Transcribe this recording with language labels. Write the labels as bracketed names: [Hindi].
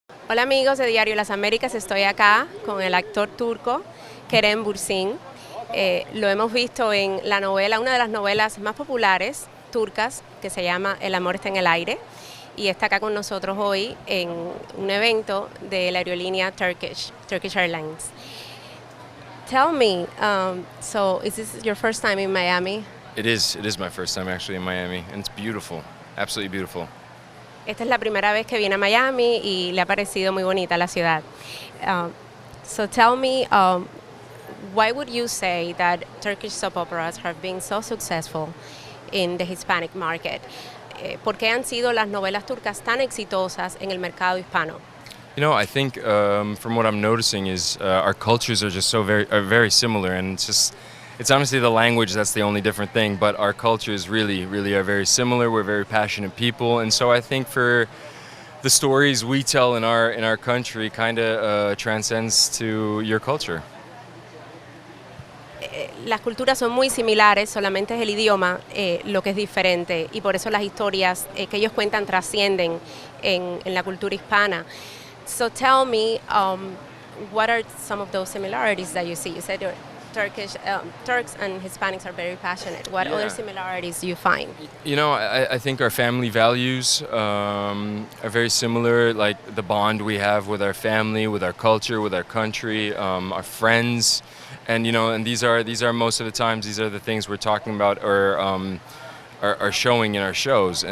[Spanish] Hola amigos de Diario Las Américas, estoy acá con el actor turco Kerem Bürsin. Lo hemos visto en la novela, una de las novelas más populares turcas, que se llama El amor está en el aire, y está acá con nosotros hoy en un evento de la aerolínea Turkish Airlines. [English] Tell me, so is this your first time in Miami? It is my first time actually in Miami, and it's beautiful, absolutely beautiful. [Spanish] Esta es la primera vez que viene a Miami y le ha parecido muy bonita la ciudad. [English] So tell me, why would you say that Turkish soap operas have been so successful in the Hispanic market? [Spanish] ¿Por qué han sido las novelas turcas tan exitosas en el mercado hispano? [English] You know, I think from what I'm noticing is our cultures are just very similar, and it's honestly the language that's the only different thing, but our cultures really are very similar. We're very passionate people, and so I think for the stories we tell in our country kind of transcends to your culture. [Spanish] Las culturas son muy similares, solamente es el idioma lo que es diferente, y por eso las historias que ellos cuentan trascienden en la cultura hispana. [English] So tell me, what are some of those similarities that you see? You said Turks and Hispanics are very passionate. What other similarities do you find? You know, I think our family values are very similar, like the bond we have with our family, with our culture, with our country, our friends, and you know, and these are most of the times these are the things we're talking about or are showing in our shows.